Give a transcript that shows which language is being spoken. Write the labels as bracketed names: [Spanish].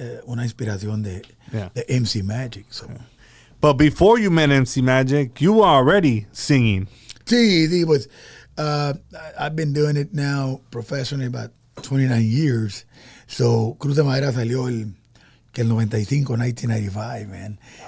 [Spanish] Una inspiración de MC Magic. [English] So. Yeah. But before you met MC Magic, you were already singing. [Spanish] Sí, pues [English] I've been doing it now professionally about 29 years. [Spanish] So Cruz de Madera salió el 95, 1995, man.